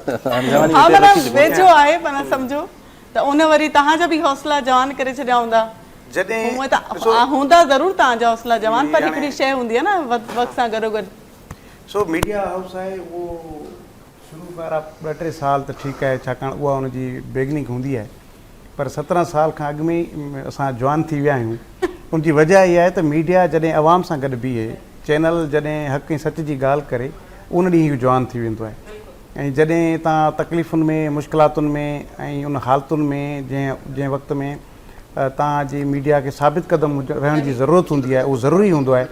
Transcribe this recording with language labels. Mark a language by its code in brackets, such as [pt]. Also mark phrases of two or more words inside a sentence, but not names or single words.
[sd] ہاں منا ویجو آئے پنا سمجھو تو انہیں وری تہاں جا بھی حوصلہ جوان کرے چھڑیا ہوندا ہوندا ضرور تہاں جا حوصلہ جوان پر ہکڑی شے ہوندی ہے نا وقت ساں گھرو گھر. سو میڈیا ہاؤس ہے وہ شروع کارا 2-3 سال تو ٹھیک ہے چھاکان وہ ان جی بیگننگ ہوندی ہے, پر 17 سال کھان اگ میں اساں جوان تھی ویا آहियूं. [ur] ان کی وجہ یہ ہے [sd] تو میڈیا جڏहिं عوام سان گॾु बीहे चैनल जॾहिं हक़ ऐं सच जी ॻाल्हि करे उन ॾींहुं इहो जवान थी वेंदो आहे ऐं जॾहिं तव्हां तकलीफ़ुनि में मुश्किलातुनि में ऐं उन हालतुनि में जंहिं वक़्त में तव्हांजी मीडिया खे साबित क़दम रहण जी ज़रूरत हूंदी आहे, उहो ज़रूरी हूंदो आहे।